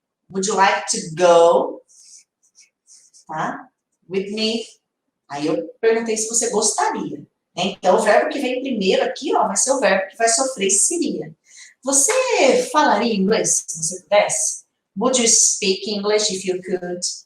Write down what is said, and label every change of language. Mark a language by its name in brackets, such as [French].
[English] Would you like to go? [Portuguese] Tá? [English] With me? [Portuguese] Aí eu perguntei se você gostaria. Né? Então, o verbo que vem primeiro aqui, ó, vai ser o verbo que vai sofrer seria. Você falaria inglês, se você pudesse? [English] Would you speak English if you could?